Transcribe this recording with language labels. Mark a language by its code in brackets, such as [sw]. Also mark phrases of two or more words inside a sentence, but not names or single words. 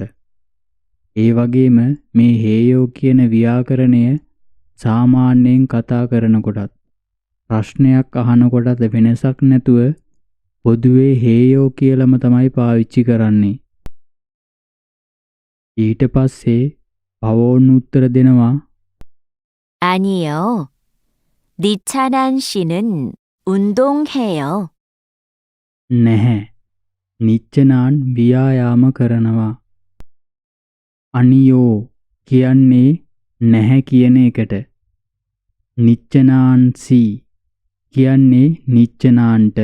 [si] ඒ වගේම මේ හේයෝ කියන ව්‍යාකරණය සාමාන්‍යයෙන් කතා කරනකොටත් ප්‍රශ්නයක් අහනකොටත් වෙනසක් නැතුව පොදුවේ හේයෝ කියලාම තමයි පාවිච්චි කරන්නේ. ඊට පස්සේ පවෝන් උත්තර දෙනවා. [ko] 아니요. 니찬한 씨는 운동해요. [si] නැහැ. නිච්චනාන් ව්‍යායාම කරනවා. අනියෝ කියන්නේ නැහැ කියන එකට. නිච්චනාන්සී කියන්නේ නිච්චනාන්ට.